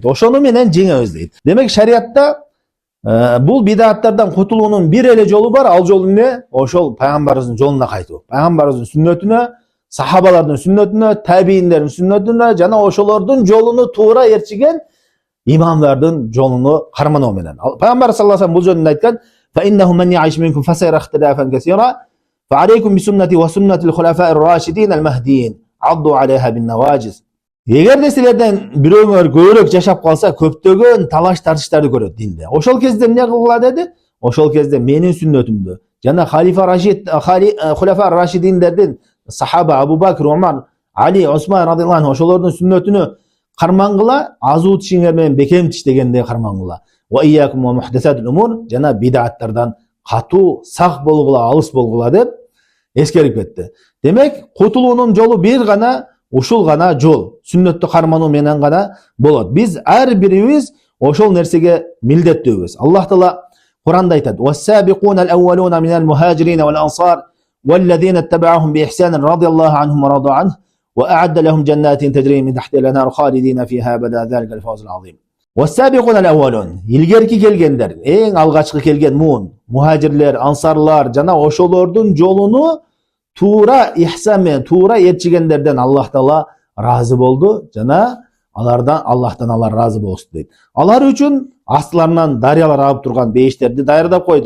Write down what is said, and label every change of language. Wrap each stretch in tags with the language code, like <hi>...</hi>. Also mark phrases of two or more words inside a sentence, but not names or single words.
<ky>Ошону менен жеңебиз дейт. Демек шариятта бул бидаттардан кутулуунун бир эле жолу бар. Ал жол эмне? Ошол пайгамбарыбыздын жолуна кайтуу. Пайгамбарыбыздын сүннөтүнө, сахабалардын сүннөтүнө, табииндердин сүннөтүнө жана ошолордун жолуну туура ээрчиген имамдардын жолуну кармануу менен. Пайгамбар</ky> <ar>صلى الله عليه وسلم</ar> <ky>бул жөнүндө айткан:</ky> <ar>"فإنه من يعش منكم فسيرى اختلافا كثيرا فعليكم بسنتي وسنة الخلفاء الراشدين المهديين عضوا عليها بالنواجذ."</ar> <ky>Эгерде силерден бирөөңөр көбүрөөк жашап калса, көптөгөн талаш тартыштарды көрөт динде. Ошол кезде эмне кылгыла деди? Ошол кезде менин сүннөтүмдү жана хулафа рашидиндердин, сахаба Абу Бакр, Умар, Али, Осман</ky> <ar>رضي الله عنه</ar> <ky>ошолордун сүннөтүнө кармангыла, азуу тишиңер менен бекем тиш дегенде кармангыла.</ky> <ar>وإياكم ومحدثات الأمور,</ar> <ky>жана бидаттардан катуу, сак болгула, алыс болгула деп эскерип кетти. Демек, кутулуунун жолу бир гана, ушул гана жол. Сүннөттү кармануу менен гана болот. Биз ар бирибиз ошол нерсеге милдеттүүбүз. Аллах Таала Куранда айтат:</ky> <ar>"والسابقون الأولون من المهاجرين والأنصار والذين اتبعوهم بإحسان رضي الله عنهم ورضوا عنه وأعد لهم جنات تجري من تحتها الأنهار خالدين فيها أبدا ذلك الفوز العظيم." والسابقون الأولون.</ar> <ky>Илгерки келгендер, эң алгачкы келген мухажирлер, ансарлар жана ошолордун жолуну туура ихсан менен туура ээрчигендерден Аллах Таала разы болду жана Аллахтан алар разы болушту дейт. Алар үчүн астыларынан дарыялар агып турган бейиштерди даярдап койду.</ky>